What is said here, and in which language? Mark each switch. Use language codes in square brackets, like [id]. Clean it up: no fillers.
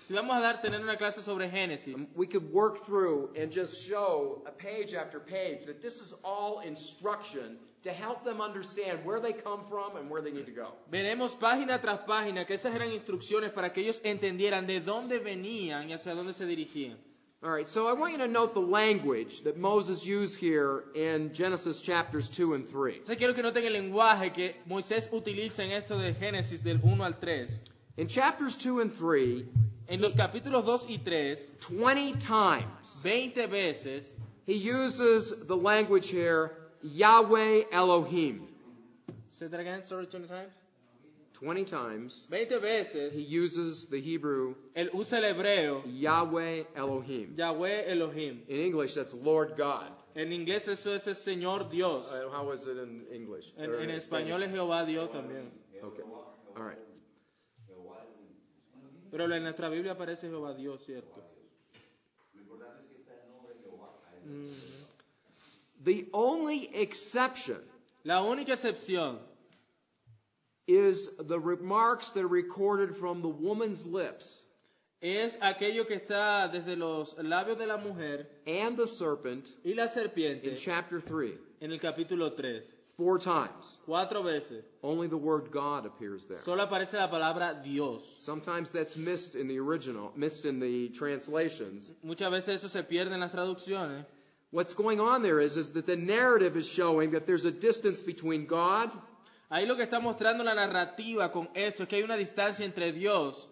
[es] Si vamos a tener una clase sobre Génesis, [en] we could work through and just show a page after page that this is all instruction to help them understand where they come from and where they need to go. [es] veremos página tras página que esas eran instrucciones para que ellos entendieran de dónde venían y hacia dónde se dirigían. [en] All right, so I want you to note the language that Moses used here in Genesis chapters 2 and 3. [es] Entonces quiero que noten el lenguaje que Moisés utiliza en esto de Génesis del 1 al 3. [en] In chapters 2 and 3, [es] En los capítulos 2 y 3, [en] 20 times, [es] 20 veces, [en] he uses the language here, Yahweh Elohim. say that again, sorry, 20 times. 20 times, [es] 20 veces, [en] he uses the Hebrew, [es] él usa el hebreo, [en] Yahweh Elohim. [es] Yahweh Elohim. [en] In English, that's Lord God. [es] En inglés eso es el Señor Dios. [en] How is it in English? [es] En, [en] Or [es] en español [en] Spanish? [es] es Jehová Dios también. [en] Okay, all right. [es] Pero en nuestra Biblia aparece Jehová Dios, ¿cierto? [en] The only exception [es] La única excepción [en] is the remarks that are recorded from the woman's lips [es] es aquello que está desde los labios de la mujer [en] and the serpent [es] y la [en] in [es] serpiente [en] chapter 3. [es] en el capítulo 3. [en] 4 times. [es] 4 veces. [en] Only the word God appears there. [es] Solo aparece la palabra Dios. [en] Sometimes that's missed in the original, missed in the translations. [es] Muchas veces eso se pierde en las traducciones. [en] What's going on there is that the narrative is showing that there's a distance between God, [es] Ahí lo que está mostrando la narrativa con esto es que hay una distancia entre Dios,